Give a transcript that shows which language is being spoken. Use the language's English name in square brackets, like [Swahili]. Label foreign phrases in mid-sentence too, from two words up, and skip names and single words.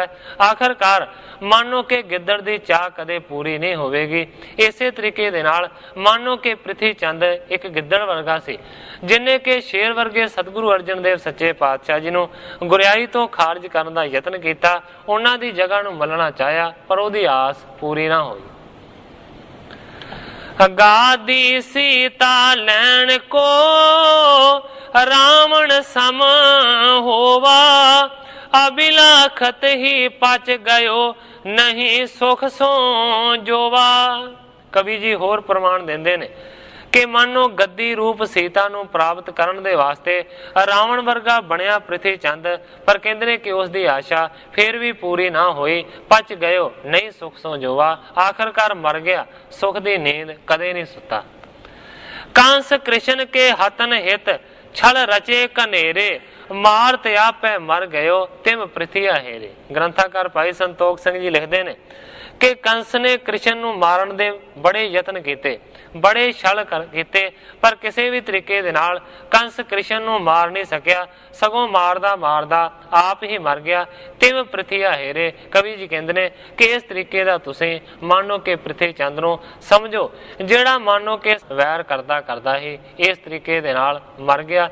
[Punjabi] ਆਖਰਕਾਰ ਮਾਨੋ ਕਿ ਗਿੱਦੜ ਦੀ ਚਾਹ ਕਦੇ ਪੂਰੀ ਨਹੀਂ ਹੋਵੇਗੀ। ਇਸੇ ਤਰੀਕੇ ਦੇ ਨਾਲ ਮਾਨੋ ਕਿ ਪ੍ਰਿਥੀ ਚੰਦ ਇੱਕ ਗਿੱਦੜ ਵਰਗਾ ਸੀ, ਜਿਨੇ ਕਿ ਸ਼ੇਰ ਵਰਗੇ ਸਤਿਗੁਰੂ ਅਰਜਨ ਦੇਵ ਸੱਚੇ ਪਾਤਸ਼ਾਹ ਜੀ ਨੂੰ ਗੁਰਿਆਈ ਤੋਂ ਖਾਰਜ ਕਰਨ ਦਾ ਯਤਨ ਕੀਤਾ, ਉਹਨਾਂ ਦੀ ਜਗ੍ਹਾ ਨੂੰ ਮੱਲਣਾ ਚਾਹਿਆ, ਪਰ ਉਹਦੀ ਆਸ ਪੂਰੀ ਨਾ ਹੋਈ। [Braj] गादी सीता लैन को रावण सम होवा, अबिलाखत ही पच गयो नहीं सुख सो जोवा। [Punjabi] ਕਵੀ ਜੀ ਹੋਰ ਪ੍ਰਮਾਣ ਦਿੰਦੇ ਨੇ ਕਿ ਮਾਨੋ ਗੱਦੀ ਰੂਪ ਸੀਤਾ ਨੂੰ ਪ੍ਰਾਪਤ ਕਰਨ ਦੇ ਵਾਸਤੇ ਰਾਵਣ ਵਰਗਾ ਬਣਿਆ ਪ੍ਰਿਥੀ ਚੰਦ, ਪਰ ਕਹਿੰਦੇ ਨੇ ਕਿ ਉਸ ਦੀ ਆਸ਼ਾ ਫਿਰ ਭੀ ਪੂਰੀ ਨਾ ਹੋਈ। [Braj] पच गयो नहीं सुख सो जोवा, [Punjabi] ਆਖ਼ਰਕਾਰ ਮਰ ਗਿਆ, ਸੁਖ ਦੀ ਨੀਂਦ ਕਦੇ ਨਹੀਂ ਸੁੱਤਾ। [Braj] कंस कृष्ण के हतन हित छल रचे कनेरे, मार त्यापै मर गयो तिम ਪ੍ਰਿਥੀਆ हेरे। [Punjabi] ਗ੍ਰੰਥਾਕਾਰ ਭਾਈ ਸੰਤੋਖ ਸਿੰਘ ਜੀ [Hindi] लिखते हैं [Punjabi] ਕਿ ਕੰਸ ਨੇ ਕ੍ਰਿਸ਼ਨ ਨੂੰ ਮਾਰਨ ਦੇ ਬੜੇ ਯਤਨ ਕੀਤੇ, ਬੜੇ ਛਲ ਕੀਤੇ, ਪਰ ਕਿਸੀ ਭੀ ਤਰੀਕੇ ਦੇ ਨਾਲ ਕੰਸ ਕ੍ਰਿਸ਼ਨ ਨੂੰ ਮਾਰ ਨਹੀਂ ਸਕਿਆ, ਸਗੋਂ ਮਾਰਦਾ ਮਾਰਦਾ ਆਪ ਹੀ ਮਰ ਗਿਆ। [Braj] तिम ਪ੍ਰਿਥੀਆ हेरे। [Punjabi] ਕਵੀ ਜੀ ਕਹਿੰਦੇ ਨੇ ਕਿ ਇਸ ਤਰੀਕੇ ਦਾ ਤੁਸੀਂ ਮਾਨੋ ਕਿ ਪ੍ਰਿਥੀ ਚੰਦ ਨੂੰ ਸਮਝੋ, ਜਿਹੜਾ ਮਾਨੋ ਕਿ ਵੈਰ ਕਰਦਾ ਕਰਦਾ ਹੀ ਇਸ ਤਰੀਕੇ ਦੇ ਨਾਲ ਮਰ ਗਿਆ।